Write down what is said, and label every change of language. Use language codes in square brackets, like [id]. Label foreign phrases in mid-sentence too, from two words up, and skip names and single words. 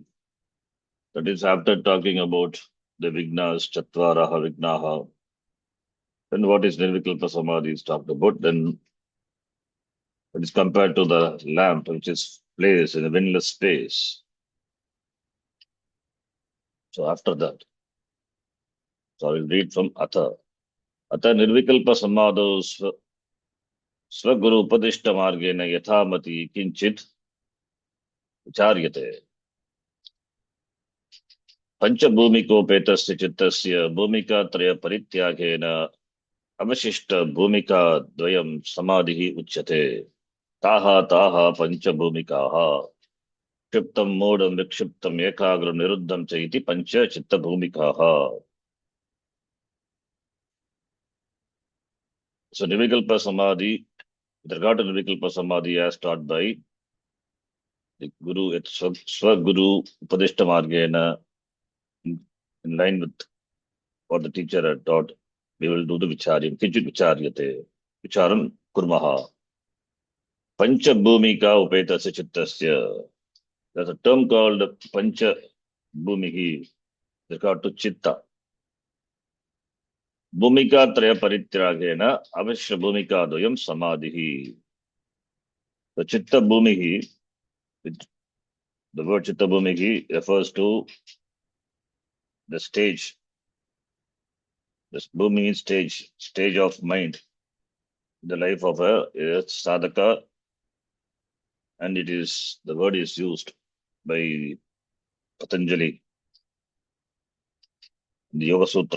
[en] That is after talking about the Vignas, Chatvaraha, Vignaha. Then what is [sa] निर्विकल्प समाधि [en] is talked about. Then it is compared to the lamp which is placed in a windless space. So after that, so I will read from Atha. [sa] अथ निर्विकल्प समाधौ स्वगुरु उपदिष्ट मार्गेण यथामति किञ्चित् विचार्यते. पञ्चभूमिकोपेतस्य चित्तस्य भूमिका त्रय परित्यागेन अवशिष्ट भूमिका द्वयं समाधि उच्यते. ताः पंचभूमिकाः क्षिप्तं मूढं विक्षिप्तं एकाग्रं निरुद्धं च इति पंच चित्तभूमिकाः. [en] So [sa] निर्विकल्प समाधि, [en] with regard to [sa] निर्विकल्प समाधि [en] as taught by the Guru, it's [sa] स्वगुरु उपदिष्ट मार्गेण, [en] in line with what the teacher had taught, we will do the Vicharyam, [sa] किञ्चित् विचार्यते, विचारं कुर्मः. पञ्च भूमिका उपेतस्य चित्तस्य. [en] There's a term called [sa] पञ्च भूमिः, [en] with regard to Chitta. [sa] भूमिका त्रय परित्यागेन, अविश्य भूमिका दोयं समाधिः. [en] The [sa] चित्त भूमिः, [en] the word [sa] चित्त भूमिः [en] refers to the stage, this Bhumi stage of mind, the life of a sadhaka, and the word is used by Patanjali in the Yoga Sutra.